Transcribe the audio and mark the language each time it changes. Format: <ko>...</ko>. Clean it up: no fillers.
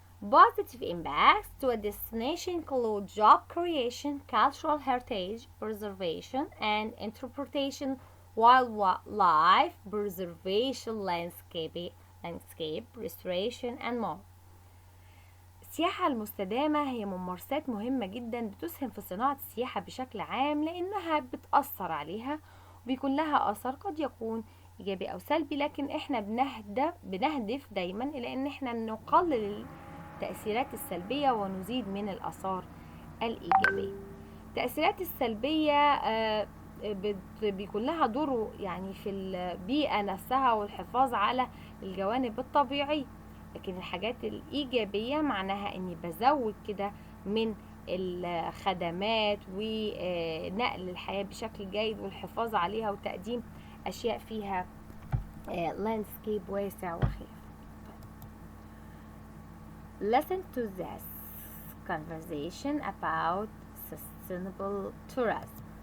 <en>Positive impacts to a destination include job creation, cultural heritage preservation and interpretation, wildlife preservation, landscape restoration, and more.</en> <ar>السياحة المستدامة هي ممارسات مهمة جدا بتسهم في صناعة السياحة بشكل عام، لأنها بتأثر عليها وبيكون لها أثر قد يكون إيجابي أو سلبي، لكن إحنا بنهدف دايما إلى أن إحنا نقلل التأثيرات السلبية ونزيد من الآثار الإيجابية. التأثيرات السلبية بيكون لها دور يعني في البيئة نفسها والحفاظ على الجوانب الطبيعية، لكن الحاجات الإيجابية معناها إني بزود كده من الخدمات ونقل الحياة بشكل جيد والحفاظ عليها وتقديم أشياء فيها لاندسكيب واسع وخلافه.</ar> <en>Listen to this conversation about sustainable tourism.</en>